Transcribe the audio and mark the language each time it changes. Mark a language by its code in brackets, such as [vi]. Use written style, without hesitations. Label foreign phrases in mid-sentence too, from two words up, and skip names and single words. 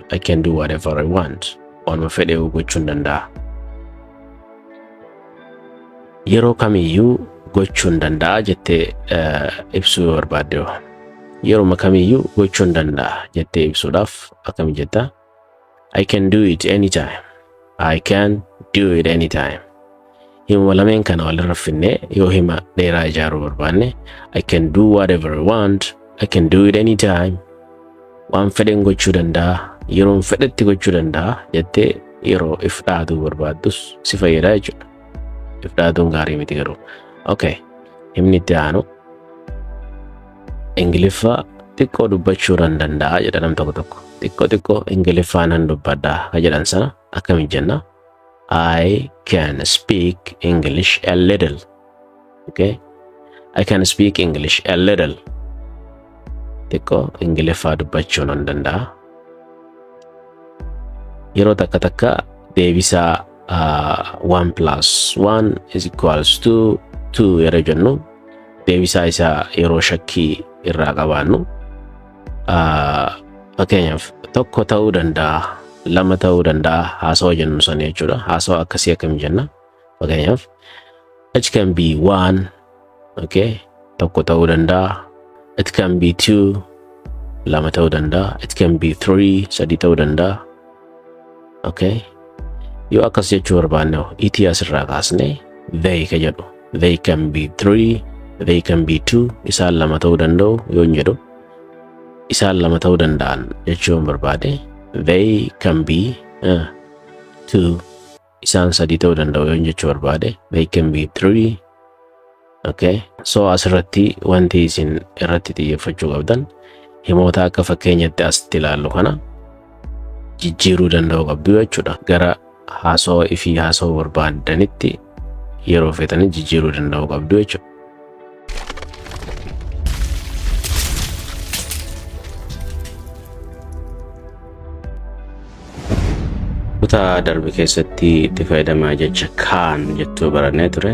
[en] I can do whatever I want. [om] Waanuma fedheewu gochuu danda'a. Yeroo kamiyyuu gochuu danda'a jettee ibsuu barbaadde yeroo kamiyyuu gochuu danda'a jettee ibsuudhaaf akkami jetta? [en] I can do it anytime. I can do it anytime. [om] Hima lameen kana walirra finnee yoo hima dheeraa ijaaruu barbaanne [en] I can do whatever I want. I can do it anytime. [om] Waan fedhen gochuu danda'a. Yeroon fedhetti gochuu danda'a jettee yeroo if dhaaduu barbaaddus si fayyada jechuudha. If dhaaduun gaarii miti garuu. Okay. Himni itti aanu Ingiliffa xiqqoo dubbachuu nan danda'a jedha nam tokko. Xiqqoo Ingiliffaan nan dubbadha ka jedhan sana akkamiin jenna? [en] I can speak English a little. Okay? I can speak English a little. [om] Xiqqoo Ingiliffaa dubbachuu nan danda'a. Yeroo takka deebisaa [en] 1 plus 1 is equals to 2 [om] yeroo jennu deebisaa isaa yeroo shakkii irraa qabaannu fakkeenyaaf tokko ta'uu danda'a, lama ta'uu danda'a haasawa jennu sana jechuudha. Haasawa akkasii akkamiin jenna? [en] Fakkeenyaaf it can be 1, [om] okay, tokko ta'uu danda'a. [en] It can be 2, [om] lama ta'uu danda'a. [en] It can be 3, [om] sadii ta'uu danda'a. Okay, yoo akkas jechuu barbaanne itii asirraa kaasne they ka jedhu. [en] They can be 3, they can be 2, [om] isaan lama ta'uu danda'u yoo jedhu isaan lama ta'uu danda'an jechuun barbaade [en] they can be 2, [om] isaan sadii ta'uu danda'u yoo jechuu barbaade [en] they can be 3. Okay, so [om] asirratti wanti isin irratti xiyyeeffachuu qabdan himoota akka fakkeenyatti asitti ilaallu kana jijjiiruu danda'u qabdu jechuudha. Gara haasawaa fi haasawaa barbaadanitti yeroo feetanii jijjiiruu danda'u qabdu jechuudha. Kutaa darbe keessatti itti fayyadamaa jecha kaan jettuu barannee ture.